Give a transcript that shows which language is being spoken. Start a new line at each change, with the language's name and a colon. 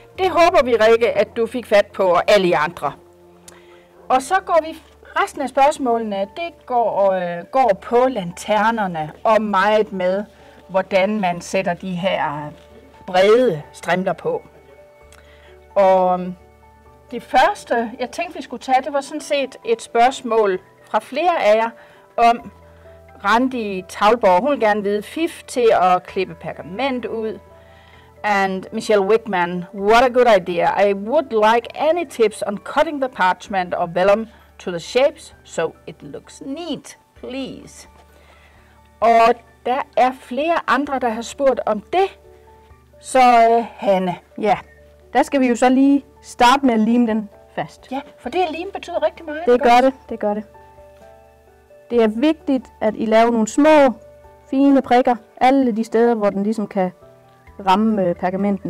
Danish: Det håber vi, Rikke, at du fik fat på, og alle de andre. Og så går vi resten af spørgsmålene, det går på lanternerne og meget med, hvordan man sætter de her brede strimler på. Og det første, jeg tænkte, vi skulle tage, det var sådan set et spørgsmål fra flere af jer om Randi Tavlborg. Hun vil gerne vide fif til at klippe pergament ud.
English: And Michelle Wickman, what a good idea. I would like any tips on cutting the parchment or vellum to the shapes, so it looks neat, please.
Danish: Og der er flere andre, der har spurgt om det. Så Hanne. Ja, der skal vi jo så lige starte med at lime den fast. Ja, for det lim betyder rigtig meget. Det gør det. Det er vigtigt, at I laver nogle små, fine prikker, alle de steder, hvor den ligesom kan ramme pergamenten.